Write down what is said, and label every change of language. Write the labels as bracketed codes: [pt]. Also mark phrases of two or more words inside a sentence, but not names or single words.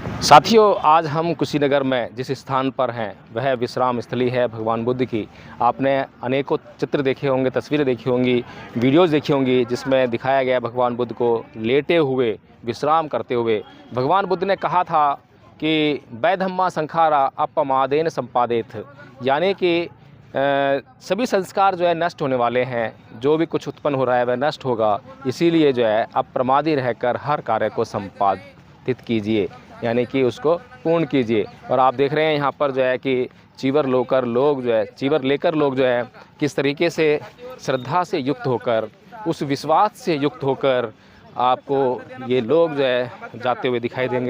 [hi] साथियों, आज हम कुशीनगर में जिस स्थान पर हैं वह विश्राम स्थली है भगवान बुद्ध की। आपने अनेकों चित्र देखे होंगे, तस्वीरें देखी होंगी, वीडियोज़ देखी होंगी जिसमें दिखाया गया भगवान बुद्ध को लेटे हुए, विश्राम करते हुए। भगवान बुद्ध ने कहा था कि [pi] वैधम्मा संखारा अपमादेन संपादेत, [hi] यानी कि सभी संस्कार जो है नष्ट होने वाले हैं। जो भी कुछ उत्पन्न हो रहा है वह नष्ट होगा, इसीलिए जो है अप्रमादी रहकर हर कार्य को संपादित कीजिए, यानी कि उसको पूर्ण कीजिए। और आप देख रहे हैं यहाँ पर जो है कि चीवर लेकर लोग जो है किस तरीके से श्रद्धा से युक्त होकर, उस विश्वास से युक्त होकर आपको ये लोग जो है जाते हुए दिखाई देंगे।